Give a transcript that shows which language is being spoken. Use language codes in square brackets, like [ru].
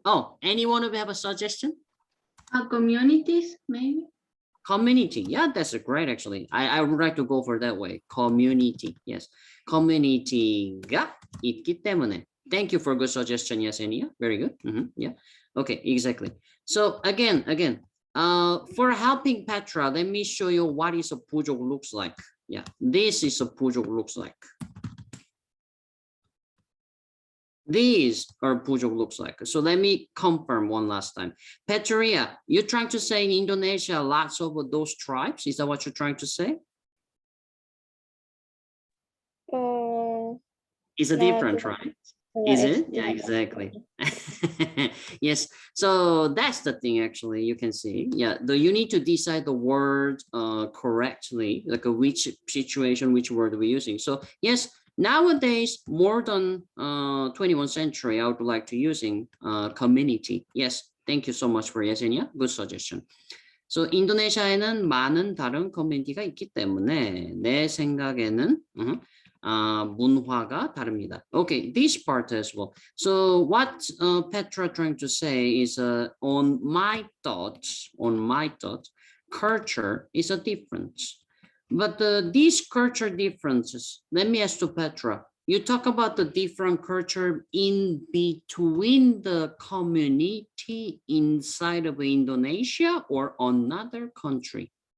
[en] Oh, anyone who have a suggestion? Communities, maybe. Community. Yeah, that's great, actually. I would like to go for that way. Community. Yes. [ko] community가 있기 때문에. [en] Thank you for good suggestion, Yesenia. Very good. Yeah. Okay, exactly. So again, for helping Petra, let me show you what is a 부족 looks like. Yeah, this is a 부족 looks like. These are bujuk looks like. So let me confirm one last time. Petria, you're trying to say in Indonesia, lots of those tribes? Is that what you're trying to say? It's a different tribe. Is it? Yeah, exactly. Yes. So that's the thing, actually, you can see. Yeah, you need to decide the word correctly, like which situation, which word we're using. So yes, nowadays, more than 21st century, I would like to using community. Yes, thank you so much for Yesenia. Good suggestion. [ko] So 인도네시아에는 많은 다른 커뮤니티가 있기 때문에 내 생각에는 문화가 다릅니다. [en] Okay, this part as well. So what Petra trying to say is on my thoughts, culture is a difference. But these culture differences, let me ask to Petra, you talk about the different culture in between the community inside of Indonesia or another country?